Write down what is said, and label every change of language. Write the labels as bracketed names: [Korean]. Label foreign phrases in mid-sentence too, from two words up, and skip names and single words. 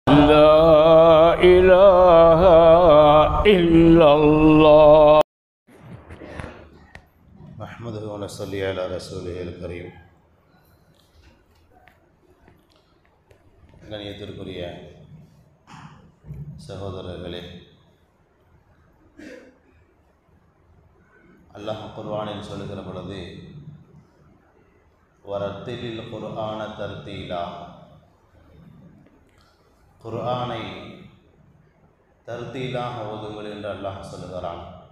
[Arabic] لا إله إلا الله نحمده ونصلي على رسوله الكريم. [Tamil] கண்ணியத்திற்குரிய சகோதரர்களே, அல்லாஹ் குர்ஆனில் சொல்லுகிற பொழுது [Arabic] ورتل القرآن ترتيلا, [Tamil] குர்ஆனை தர்தீலாக ஓதுங்கள் என்று அல்லாஹ் சொல்லுகிறான்.